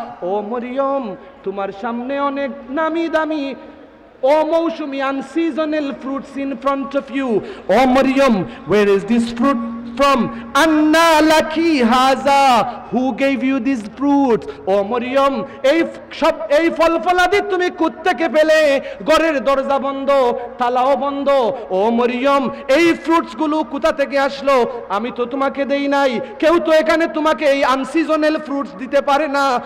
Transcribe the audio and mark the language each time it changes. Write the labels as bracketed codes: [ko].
[bn] ও মরিয়ম, তোমার সামনে অনেক নামি দামি ও মৌসুমি [en] Unseasonal fruits in front of you. ও Maryam, where is this fruit from? [ar] Anna laki haza, [en] who gave you these fruits? [bn] ও মরিয়ম, এই ফল ফলাদি তুমি কোত্থেকে পেলে? ঘরের দরজা বন্ধ, তালাও বন্ধ। ও মরিয়ম, এই ফ্রুটস গুলো কোথা থেকে আসলো? আমি তো তোমাকে দেই নাই, কেউ তো এখানে তোমাকে এই আনসিজনাল ফ্রুটস দিতে পারে না।